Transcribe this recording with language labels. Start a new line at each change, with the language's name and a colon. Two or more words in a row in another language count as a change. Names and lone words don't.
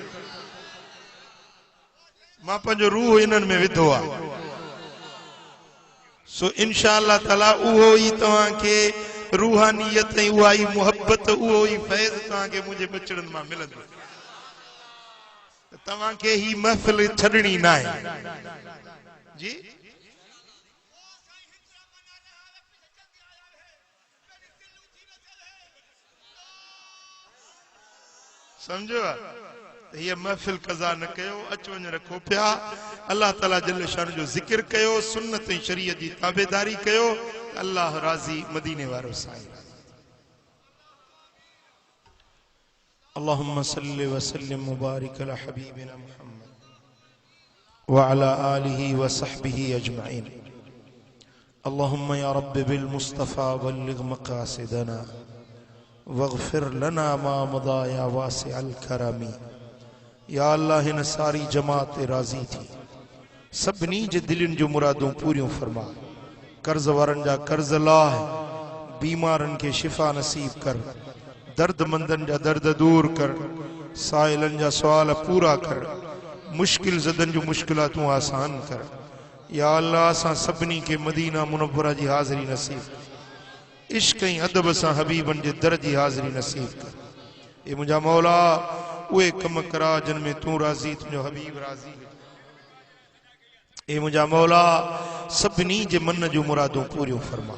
Sindhi: मां पंहिंजो रूह इन्हनि में विधो आहे सो
Arabic: إن شاء الله تعالى
Sindhi: उहो ई तव्हांखे रूहानियत ऐं उहा ई मुहबत उहो ई फैज़ तव्हांखे मुंहिंजे बचड़नि मां मिलंदो तव्हां के ही महफिल छड़नी ना है जी। समझो ये महफिल कज़ा न कयो, अच वञ रखो पिया।
Arabic: الله تعالى
Sindhi: जल शान जो जिक्र कयो, सुन्नत ऐं शरीयत जी ताबेदारी कयो, अल्लाह राज़ी, मदीने वारो साईं।
Arabic: اللهم صل وسلم مبارك على حبيبنا محمد وعلى آله وصحبه أجمعين. اللهم يا رب بالمصطفى بلغ مقاصدنا واغفر لنا ما مضى يا واسع الكرم.
Sindhi: या अल्लाह इन सारी जमात राज़ी थी, सभिनी जे दिलनि जो मुरादूं पूरियूं फरमा। कर्ज वारनि जा कर्ज लाह, बीमारनि खे शिफ़ा नसीब कर, दर्दमंदनि जा दर्द दूर कर, साइलनि जा सवाल पूरा कर, मुश्किल ज़दनि जो मुश्किलातूं आसान कर। या अल्लाह असां सभिनी खे मदीना मुनव्वरा जी हाज़िरी नसीब, इश्क ऐं अदब सां हबीबनि जे दर जी हाज़िरी नसीब कर। ए मुंहिंजा मौला उहे कम करा जिन में तूं राज़ी, तुंहिंजो हबीब राज़ी। ए मुंहिंजा मौला सभिनी जे मन जूं मुरादूं पूरियूं फरमा।